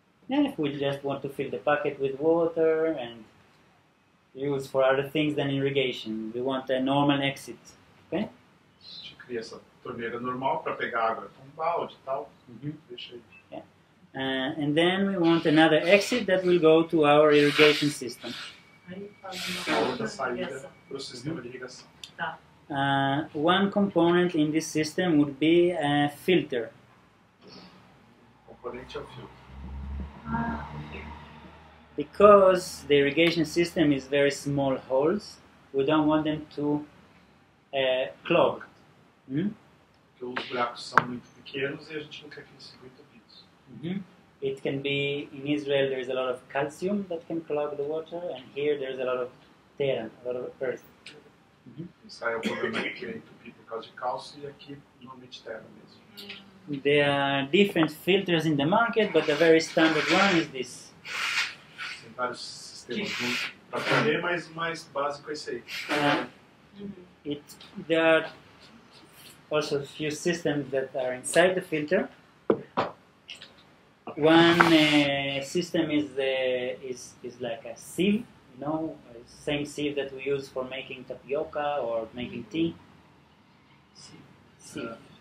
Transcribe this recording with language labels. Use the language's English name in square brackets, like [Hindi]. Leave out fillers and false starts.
[English] And if we just want to fill the bucket with water and use for other things than irrigation, we want a normal exit. Okay? [Portuguese] A gente cria essa torneira normal para pegar água com balde e tal. Deixa aí. [English] And then we want another exit that will go to our irrigation system. [Portuguese] Aí faz A uma outra saída para o sistema de irrigação. Tá. [English] One component in this system would be a filter. [Portuguese] O componente é o filtro. [English] Because the irrigation system is very small holes, we don't want them to clog. [Portuguese] Porque os buracos são muito pequenos e a gente não quer que eles fiquem entupidos. [English] It can be, in Israel there is a lot of calcium that can clog the water, and here there is a lot of terra, a lot of earth. [Portuguese] Isso aí é o problema que é entupir por causa de cálcio e aqui normalmente terra mesmo. [English] There are different filters in the market, but the very standard one is this. [Portuguese] Tem vários sistemas para aprender, mas o mais básico é esse aí. [English] There are also a few systems that are inside the filter. One system is like a sieve, same sieve that we use for making tapioca or making tea. Sieve.